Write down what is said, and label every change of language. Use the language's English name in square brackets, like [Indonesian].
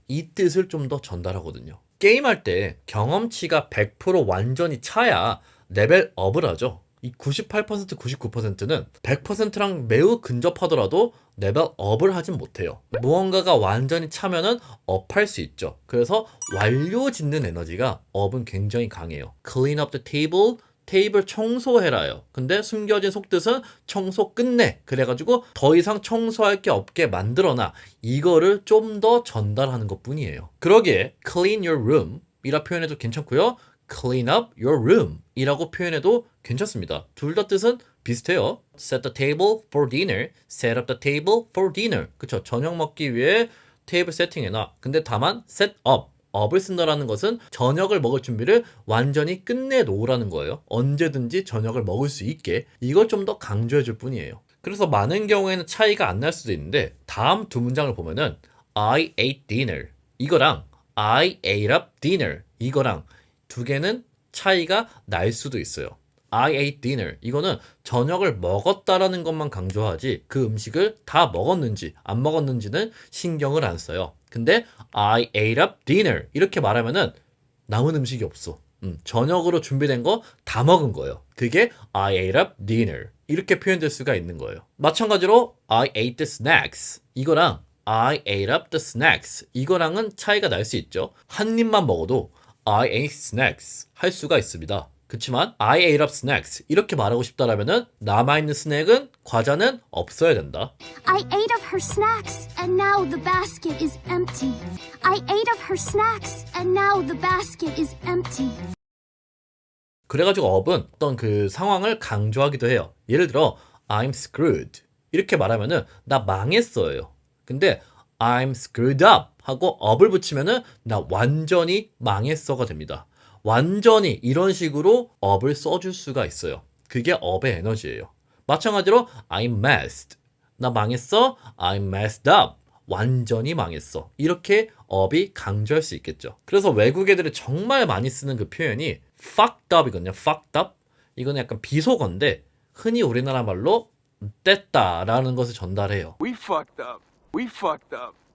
[Korean] 이 뜻을 좀 더 전달하거든요. 게임할 때 경험치가 100% 완전히 차야 레벨업을 하죠. 이 98%, 99%는 100%랑 매우 근접하더라도 레벨업을 하진 못해요. 무언가가 완전히 차면은 업할 수 있죠. 그래서 완료 짓는 에너지가 업은 굉장히 강해요. [English] Clean up the table, [Korean] 테이블 청소해라요. 근데 숨겨진 속뜻은 청소 끝내. 그래가지고 더 이상 청소할 게 없게 만들어놔. 이거를 좀 더 전달하는 것 뿐이에요. 그러기에 [English] clean your room [Korean] 이라 표현해도 괜찮고요. [English] clean up your room [Korean] 이라고 표현해도 괜찮습니다. 둘 다 뜻은 비슷해요. [English] set the table for dinner, set up the table for dinner. [Korean] 그쵸? 저녁 먹기 위해 테이블 세팅해놔. 근데 다만 set up, up을 쓴다라는 것은 저녁을 먹을 준비를 완전히 끝내놓으라는 거예요. 언제든지 저녁을 먹을 수 있게 이걸 좀 더 강조해줄 뿐이에요. 그래서 많은 경우에는 차이가 안 날 수도 있는데 다음 두 문장을 보면은 [English] I ate dinner [Korean] 이거랑 [English] I ate up dinner [Korean] 이거랑 두 개는 차이가 날 수도 있어요. [English] I ate dinner. [Korean] 이거는 저녁을 먹었다라는 것만 강조하지 그 음식을 다 먹었는지 안 먹었는지는 신경을 안 써요. 근데 [English] I ate up dinner. [Korean] 이렇게 말하면은 남은 음식이 없어. 저녁으로 준비된 거 다 먹은 거예요. 그게 [English] I ate up dinner. [Korean] 이렇게 표현될 수가 있는 거예요. 마찬가지로 [English] I ate the snacks. [Korean] 이거랑 [English] I ate up the snacks. [Korean] 이거랑은 차이가 날 수 있죠. 한 입만 먹어도 [English] I ate snacks [Korean] 할 수가 있습니다. 그렇지만 [English] I ate up snacks [Korean] 이렇게 말하고 싶다라면은 남아있는 스낵은 과자는 없어야 된다. [English] I ate up her snacks and now the basket is empty. I ate up her snacks and now the basket is empty. [Korean] 그래가지고 up은 어떤 그 상황을 강조하기도 해요. 예를 들어 I'm screwed 이렇게 말하면은 나 망했어요. 근데 [English] I'm screwed up [Korean] 하고 up을 붙이면은 나 완전히 망했어가 됩니다. 완전히 이런 식으로 up을 써줄 수가 있어요. 그게 up의 에너지예요. 마찬가지로 [English] I'm messed. [Korean] 나 망했어. [English] I'm messed up. [Korean] 완전히 망했어. 이렇게 up이 강조할 수 있겠죠. 그래서 외국 애들이 정말 많이 쓰는 그 표현이 fucked up이거든요. [English] fucked up. [Korean] 이거는 약간 비속어인데 흔히 우리나라 말로 뗐다라는 것을 전달해요. [English] We fucked up. We fucked up.